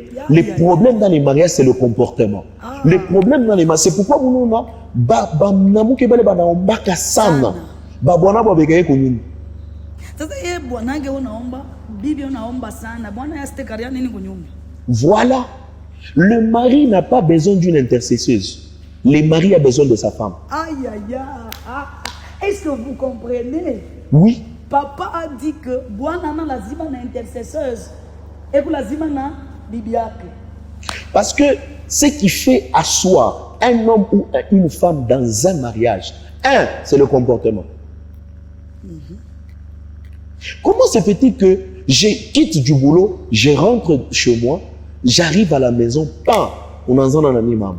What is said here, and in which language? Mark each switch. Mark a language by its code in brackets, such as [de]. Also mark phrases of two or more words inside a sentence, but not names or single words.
[fr] Le problème dans les mariages, c'est le comportement. Le problème dans les mariages, c'est pourquoi nous avons voilà. Le mari n'a pas besoin d'une intercesseuse. Le mari a besoin de sa femme. Aïe, aïe, aïe. Ah. Est-ce que vous comprenez? Oui. Papa a dit que [sw] Bwana na lazima na [fr] intercesseuse et que [sw] lazima na bibiake. [fr] Parce que ce qui fait asseoir un homme ou une femme dans un mariage, c'est le comportement. Comment se fait-il que je quitte du boulot, je rentre chez moi, j'arrive à la maison, on en a un maman.